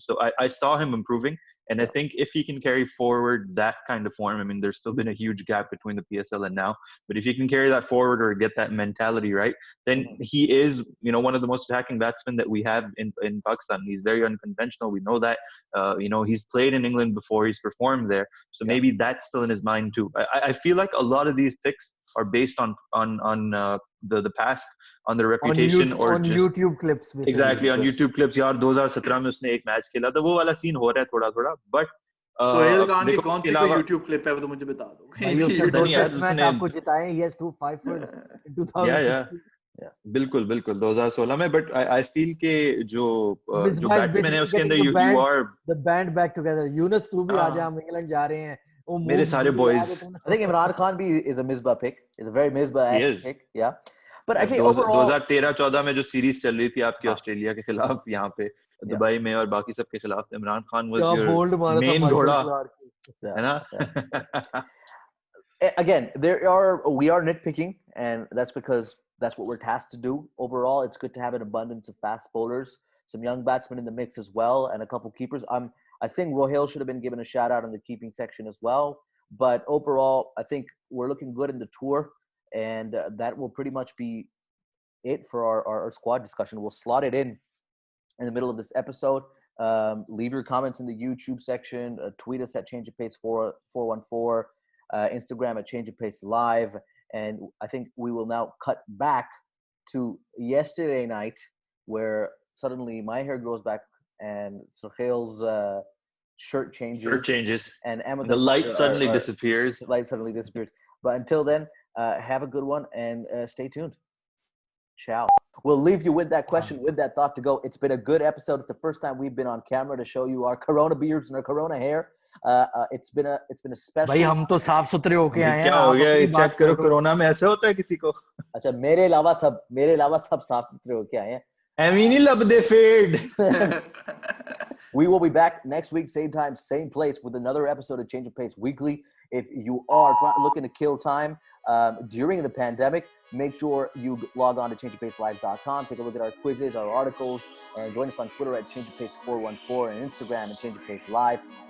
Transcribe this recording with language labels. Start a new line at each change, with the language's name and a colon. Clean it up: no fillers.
English: So I saw him improving. And I think if he can carry forward that kind of form, I mean, there's still been a huge gap between the PSL and now, but if he can carry that forward or get that mentality right, then he is, one of the most attacking batsmen that we have in Pakistan. He's very unconventional. We know that, he's played in England before, he's performed there. So maybe that's still in his mind too. I feel like a lot of these picks are based on the past, on their reputation, on YouTube clips. Basically.
Hindi: Exactly, on YouTube clips. यार 2017 में उसने एक match खेला था, वो वाला scene हो रहा है थोड़ा थोड़ा. But सोहेल खान की कौन सी कोई YouTube clip है वो तो मुझे बता दो भाई उसने 2 टेस्ट मैच आपको जिताए he has 2 5-ers in 2016 बिल्कुल 2016 में बट आई फील के जो बैट्समैन है उसके अंदर you are the band back together Yunus तू भी आ जा हम इंग्लैंड जा रहे हैं वो मेरे सारे boys
English: I think Imran Khan भी is a Misbah pick. It's a very Misbah-esque pick. Yeah. But actually overall
Hindi: 2013-14 में जो सीरीज चल रही थी आपकी ऑस्ट्रेलिया के खिलाफ यहाँ पे दुबई में और बाकी सब के खिलाफ Imran Khan was your main घोड़ा है ना
English: again we are nitpicking and that's because that's what we're tasked to do. Overall it's good to have an abundance of fast bowlers, some young batsmen in the mix as well, and a couple keepers. I think Rohil should have been given a shout out in the keeping section as well, but overall I think we're looking good in the tour, and that will pretty much be it for our squad discussion. We'll slot it in the middle of this episode. Leave your comments in the YouTube section, tweet us at Change of Pace 414, Instagram at Change of Pace Live, and I think we will now cut back to yesterday night where suddenly my hair grows back and Sohail's shirt changes and Ahmed the light suddenly disappears. But until then, have a good one and stay tuned. Ciao. We'll leave you with that question, with that thought to go. It's been a good episode. It's the first time we've been on camera to show you our Corona beards and our Corona hair. It's been a special.
Hindi: भाई हम तो साफ सुथरे होके आए हैं क्या हो गया चेक करो कोरोना में ऐसे होता है किसी को अच्छा मेरे अलावा सब साफ सुथरे होके आए हैं एमीनी लब दे fade
English: We will be back next week, same time, same place, with another episode of Change of Pace Weekly. If you are looking to kill time during the pandemic, make sure you log on to changeofpacelive.com. Take a look at our quizzes, our articles, and join us on Twitter at changeofpace414 and Instagram at Change of Pace Live.